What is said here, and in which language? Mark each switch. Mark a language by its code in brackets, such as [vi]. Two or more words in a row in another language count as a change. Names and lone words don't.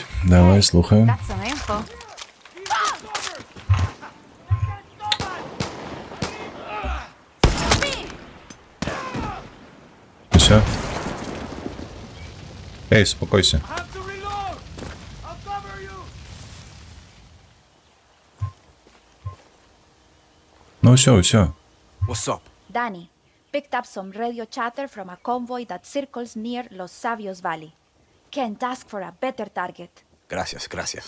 [be] Давай, слухаю. [en] That's some info. [ru] Все. Эй, успокойся. Ну все, все. [en] What's up? Danny, picked up some radio chatter from a convoy that circles near Los Sabios Valley. Can't ask for a better target. [es] Gracias, gracias.